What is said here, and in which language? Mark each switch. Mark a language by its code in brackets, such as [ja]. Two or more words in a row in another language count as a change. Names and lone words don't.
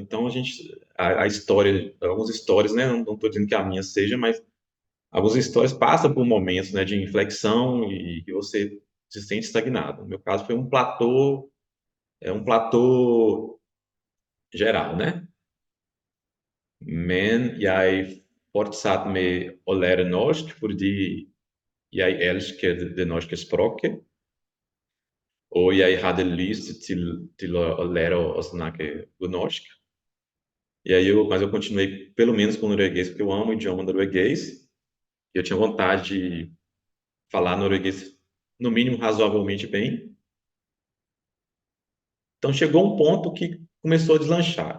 [pt] Então, a história, algumas histórias, né? Não estou dizendo que a minha seja, mas algumas histórias passam por momentos, né, de inflexão e que você se sente estagnado. No meu caso, foi um platô geral, né? [no] Men jeg fortsatt med å lære norsk fordi jeg elsker det norske språket, og jeg hadde lyst til å lære å snakke norsk. [pt] E aí mas eu continuei pelo menos com o norueguês, porque eu amo o idioma norueguês, e eu tinha vontade de falar norueguês, no mínimo, razoavelmente bem. Então chegou um ponto que começou a deslanchar.